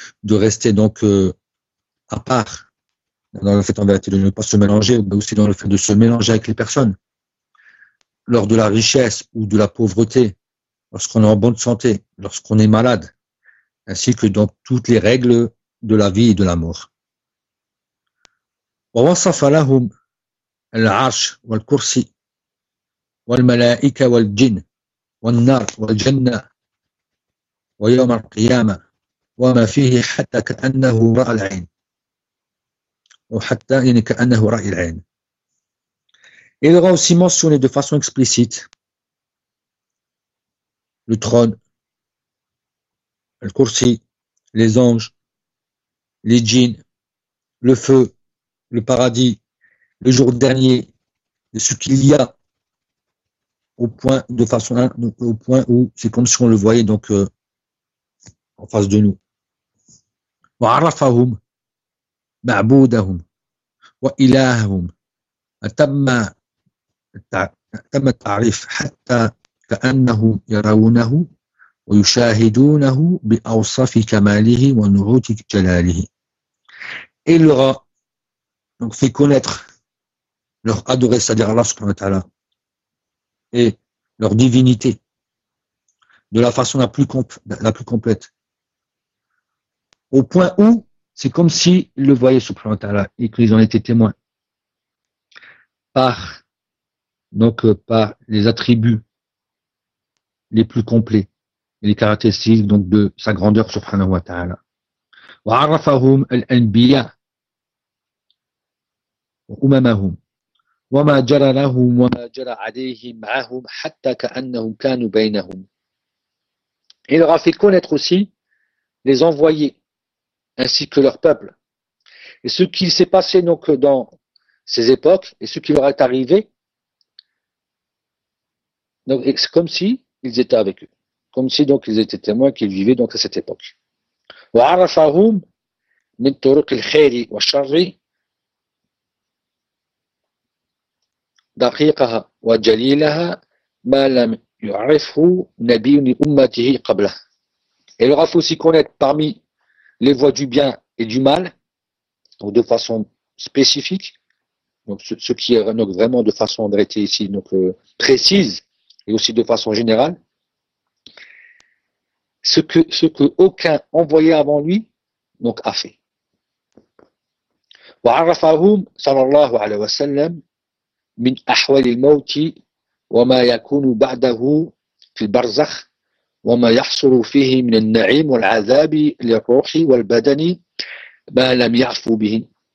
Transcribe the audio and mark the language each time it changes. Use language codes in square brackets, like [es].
[fr] rester donc à part, dans le fait en vérité de ne pas se mélanger, mais aussi dans le fait de se mélanger avec les personnes, lors de la richesse ou de la pauvreté, lorsqu'on est en bonne santé, lorsqu'on est malade, ainsi que dans toutes les règles de la vie et de la mort. [ar] ووصف لهم العرش والكرسي والملائكة والجن والنار والجنة ويوم القيامة وما فيه حتى كأنه رأى العين أو حتى يعني كأنه رأى العين. [fr] Il aura aussi mentionné de façon explicite le trône, le kursi, les anges, les djinns, le feu, le paradis, le jour dernier, de ce qu'il y a au point de façon au point où c'est comme si on le voyait donc en face de nous. [ar] وعرفهم معبودهم وإلههم تم التعريف حتى كأنه يرونه ويشاهدونه بأوصاف كماله ونعوت جلاله. [fr] Il aura donc fait connaître leur adoré, c'est-à-dire Allah subhanahu wa ta'ala, et leur divinité, de la façon la plus complète. Au point où, c'est comme s'ils le voyaient subhanahu wa ta'ala, et qu'ils en étaient témoins. Par les attributs les plus complets, et les caractéristiques, donc, de sa grandeur subhanahu wa ta'ala. [ar] وَعَرَّفَهُمْ الْأَنْبِيَاءَ وأممهم وما جرى لهم وما جرى عليهم معهم حتى كأنهم كانوا بينهم. [fr] Il aura fait connaître aussi les envoyés ainsi que leur peuple et ce qu'il s'est passé donc dans ces époques et ce qui leur est arrivé. Donc c'est comme si ils étaient avec eux, comme si donc ils étaient témoins qu'ils vivaient donc à cette époque. [ar] وعرفهم من طرق الخير والشر دقيقها وجليلها ما لم يعرفه نبي لأمته قبله. [fr] Il aura fait aussi connaître parmi les voies du bien et du mal, donc de façon spécifique, donc ce qui est donc vraiment de façon arrêtée ici, donc précise et aussi de façon générale, ce que aucun envoyé avant lui donc a fait. [ar] وعرفهم صلى الله عليه وسلم من أحوال الموت وما يكون بعده في البرزخ وما يحصل فيه من النعيم والعذاب للروح والبدن ما لم يعفو به.